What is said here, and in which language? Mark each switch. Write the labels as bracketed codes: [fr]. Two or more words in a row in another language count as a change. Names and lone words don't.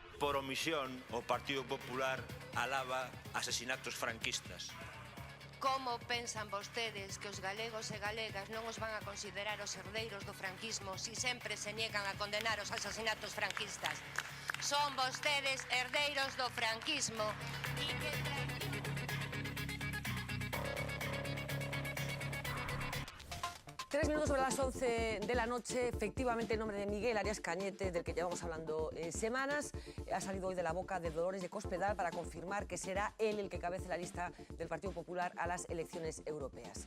[gl] por omisión, o Partido Popular alaba asesinatos franquistas. Como pensan vostedes que os galegos e galegas non os van a considerar os herdeiros do franquismo si sempre se niegan a condenar os asesinatos franquistas? Son vostedes herdeiros do franquismo. [es] 3 minutos sobre las 11 de la noche, efectivamente el nombre de Miguel Arias Cañete, del que llevamos hablando semanas, ha salido hoy de la boca de Dolores de Cospedal para confirmar que será él el que cabece la lista del Partido Popular a las elecciones europeas.